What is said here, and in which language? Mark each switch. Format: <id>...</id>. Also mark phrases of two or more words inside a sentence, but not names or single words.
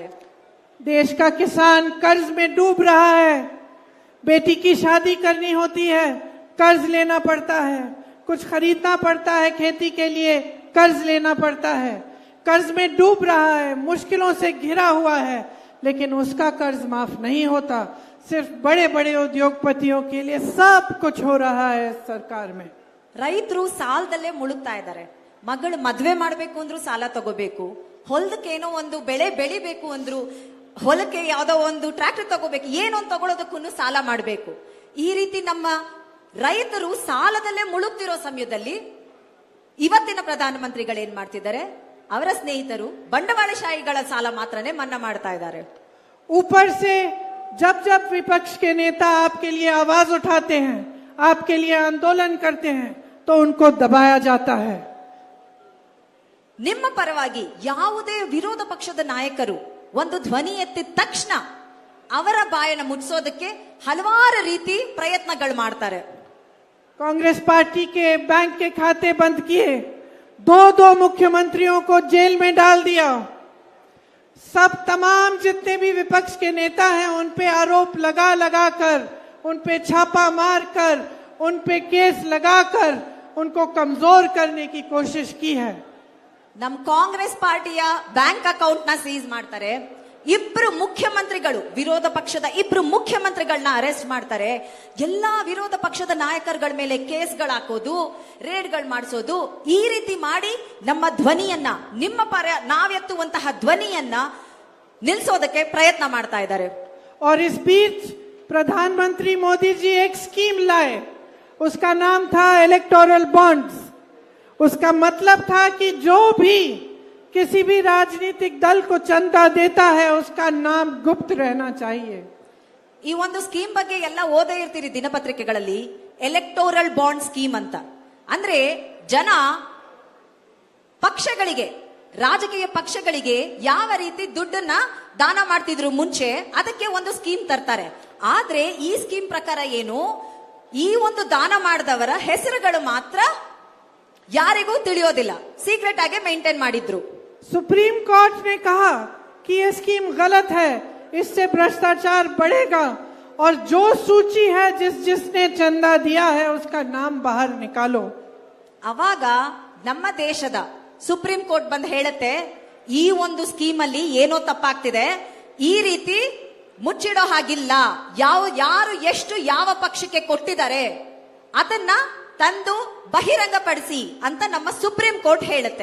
<hi>देश का किसान कर्ज में डूब रहा है। बेटी की शादी करनी होती है, कर्ज लेना पड़ता है। कुछ खरीदना पड़ता है खेती के लिए, कर्ज लेना पड़ता है। कर्ज में डूब रहा है, मुश्किलों से घिरा हुआ है, लेकिन उसका कर्ज माफ नहीं होता। सिर्फ बड़े बड़े उद्योगपतियों के लिए सब कुछ हो रहा है सरकार में।</hi> <kn>ರೈತರು ಸಾಲದಲ್ಲೇ ಮುಳುಗ್ತಾ ಇದ್ದಾರೆ. ಮಗಳು ಮದ್ವೆ ಮಾಡ್ಬೇಕು ಅಂದ್ರು ಸಾಲ ತಗೋಬೇಕು, ಹೊಲದಕ್ಕೆ ಏನೋ ಒಂದು ಬೆಳೆ ಬೆಳಿಬೇಕು ಅಂದ್ರು, ಹೊಲಕ್ಕೆ ಯಾವ್ದೋ ಒಂದು ಟ್ರ್ಯಾಕ್ಟರ್ ತಗೋಬೇಕು, ಏನೋ ಒಂದು ತಗೊಳ್ಳೋದಕ್ಕೂ ಸಾಲ ಮಾಡಬೇಕು. ಈ ರೀತಿ ನಮ್ಮ ರೈತರು ಸಾಲದಲ್ಲೇ ಮುಳುಗ್ತಿರೋ ಸಮಯದಲ್ಲಿ ಇವತ್ತಿನ ಪ್ರಧಾನಮಂತ್ರಿಗಳು ಏನ್ ಮಾಡ್ತಿದ್ದಾರೆ, ಅವರ ಸ್ನೇಹಿತರು ಬಂಡವಾಳಶಾಹಿಗಳ ಸಾಲ ಮಾತ್ರನೇ ಮನ್ನಾ ಮಾಡ್ತಾ ಇದ್ದಾರೆ.</kn> <hi>ऊपर से जब जब विपक्ष के नेता आपके लिए आवाज उठाते हैं, आपके लिए आंदोलन करते हैं, तो उनको दबाया जाता है.</hi> <kn>ನಿಮ್ಮ ಪರವಾಗಿ ಯಾವುದೇ ವಿರೋಧ ಪಕ್ಷದ ನಾಯಕರು ಒಂದು ಧ್ವನಿ ಎತ್ತಿದ ತಕ್ಷಣ ಅವರ ಬಾಯನ್ನ ಮುಚ್ಚಿಸೋದಕ್ಕೆ ಹಲವಾರು ರೀತಿ ಪ್ರಯತ್ನಗಳು ಮಾಡ್ತಾರೆ.</kn> <hi>कांग्रेस पार्टी के बैंक के खाते बंद किए, दो मुख्यमंत्रियों को जेल में डाल दिया. सब तमाम जितने भी विपक्ष के नेता हैं उन पे आरोप लगा लगा कर, उन पे छापा मार कर, उन पे केस लगाकर उनको कमजोर करने की कोशिश की है.</hi> <kn>ನಮ್ಮ ಕಾಂಗ್ರೆಸ್ ಪಾರ್ಟಿಯ</kn> <en>bank account</en> <kn>ನ ಸೀಸ್ ಮಾಡ್ತಾರೆ. ಇಬ್ರು ಮುಖ್ಯಮಂತ್ರಿಗಳು, ವಿರೋಧ ಪಕ್ಷದ ಇಬ್ರು ಮುಖ್ಯಮಂತ್ರಿಗಳನ್ನ ಅರೆಸ್ಟ್ ಮಾಡ್ತಾರೆ. ಎಲ್ಲಾ ವಿರೋಧ ಪಕ್ಷದ ನಾಯಕರುಗಳ ಮೇಲೆ ಕೇಸ್ಗಳು ಹಾಕೋದು, ರೇಡ್ಗಳು ಮಾಡಿಸೋದು, ಈ ರೀತಿ ಮಾಡಿ ನಮ್ಮ ಧ್ವನಿಯನ್ನ, ನಿಮ್ಮ ಪರ ನಾವೆತ್ತುವಂತಹ ಧ್ವನಿಯನ್ನ ನಿಲ್ಸೋದಕ್ಕೆ ಪ್ರಯತ್ನ ಮಾಡ್ತಾ ಇದ್ದಾರೆ.</kn> <hi>और इस बीच प्रधानमंत्री मोदी जी एक स्कीम लाए, उसका नाम था</hi> <en>electoral bonds.</en> <hi>उसका मतलब था कि जो भी किसी भी राजनीतिक दल को चंदा देता है उसका नाम गुप्त रहना चाहिए.</hi> <kn>ಈ ಒಂದು ಸ್ಕೀಮ್ ಬಗ್ಗೆ ಎಲ್ಲ ಓದೇ ಇರ್ತೀರಿ ದಿನಪತ್ರಿಕೆಗಳಲ್ಲಿ.</kn> <en>electoral bond scheme</en> <kn>ಅಂತ ಅಂದ್ರೆ ಜನ ಪಕ್ಷಗಳಿಗೆ, ರಾಜಕೀಯ ಪಕ್ಷಗಳಿಗೆ ಯಾವ ರೀತಿ ದುಡ್ಡನ್ನ ದಾನ ಮಾಡ್ತಿದ್ರು ಮುಂಚೆ, ಅದಕ್ಕೆ ಒಂದು ಸ್ಕೀಮ್ ತರ್ತಾರೆ. ಆದ್ರೆ ಈ ಸ್ಕೀಮ್ ಪ್ರಕಾರ ಏನು, ಈ ಒಂದು ದಾನ ಮಾಡಿದವರ ಹೆಸರುಗಳು ಮಾತ್ರ ಯಾರಿಗೂ ತಿಳಿಯೋದಿಲ್ಲ, ಸೀಕ್ರೆಟ್ ಆಗಿ ಮೇಂಟೈನ್ ಮಾಡಿದ್ರು.</kn> <hi>सुप्रीम कोर्ट ने कहा कि यह स्कीम गलत है, इससे भ्रष्टाचार बढ़ेगा और जो सूची है जिसने चंदा दिया है उसका नाम बाहर निकालो.</hi> <kn>ಅವಾಗ ನಮ್ಮ ದೇಶದ ಸುಪ್ರೀಂ ಕೋರ್ಟ್ ಬಂದು ಹೇಳುತ್ತೆ, ಈ ಒಂದು ಸ್ಕೀಮ್ ಅಲ್ಲಿ ಏನೋ ತಪ್ಪಾಗ್ತಿದೆ, ಈ ರೀತಿ ಮುಚ್ಚಿಡೋ ಹಾಗಿಲ್ಲ, ಯಾರು ಎಷ್ಟು ಯಾವ ಪಕ್ಷಕ್ಕೆ ಕೊಟ್ಟಿದ್ದಾರೆ ಅದನ್ನ ತಂದು ಬಹಿರಂಗಪಡಿಸಿ ಅಂತ ನಮ್ಮ ಸುಪ್ರೀಂ ಕೋರ್ಟ್ ಹೇಳುತ್ತೆ.</kn>